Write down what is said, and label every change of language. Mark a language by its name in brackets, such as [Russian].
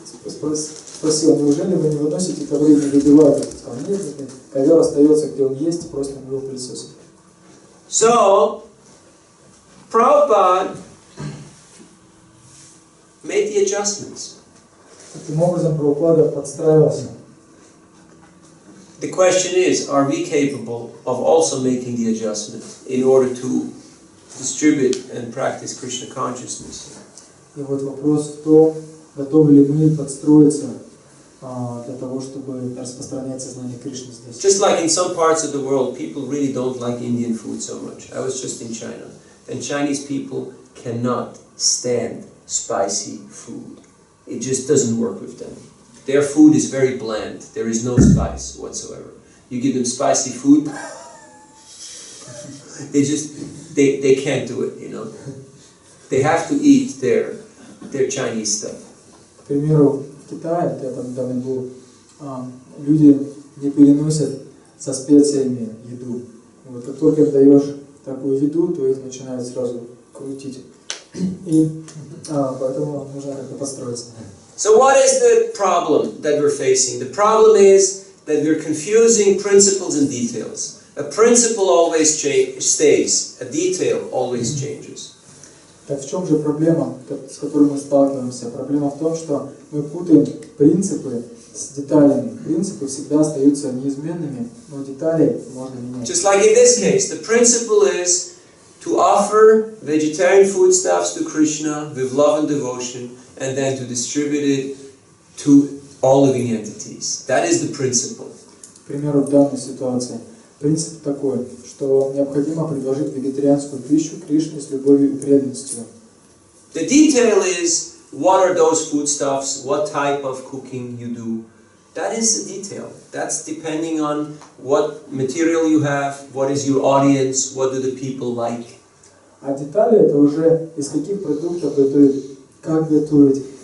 [Russian] Спросил, неужели вы не выносите ковры и не выбиваете? Сказал, нет, ковер остается, где он есть, просто мы его пылесосим. [English] So, Prabhupada made the adjustments. [Russian] Таким образом, Прабхупада подстраивался. [English] The question is, are we capable of also making the adjustment in order to distribute and practice Krishna consciousness? [Russian] И вот вопрос в том, готовы ли мы подстроиться для того, чтобы распространять сознание Кришны здесь. [English] Just like in some parts of the world, people really don't like Indian food so much. I was just in China, and Chinese people cannot stand spicy food. It just doesn't work with them. Their food is very bland. There is no spice whatsoever. You give them spicy food, they can't do it, you know. They have to eat their Chinese stuff. [Russian] К примеру, в Китае, я там недавно был, люди не переносят со специями еду. Вот, как только им даешь такую еду, то их начинают сразу крутить. И поэтому нужно как-то подстроиться. [English] So what is the problem that we're facing? The problem is that we're confusing principles and details. A principle always stays, a detail always changes. [Russian] Так в чем же проблема, с которой мы сталкиваемся? Проблема в том, что мы путаем принципы с деталями. Принципы всегда остаются неизменными, но детали можно менять. [English] Just like in this case, the principle is to offer vegetarian foodstuffs to Krishna with love and devotion, and then to distribute it to all living entities. That is the principle. [Russian] К примеру, в данной ситуации принцип такой, что необходимо предложить вегетарианскую пищу Кришне с любовью и преданностью. [English] The detail is, what are those foodstuffs, what type of cooking you do. That is the detail. That's depending on what material you have, what is your audience, what do the people like. [Russian] А детали это уже из каких продуктов готовить, как готовить.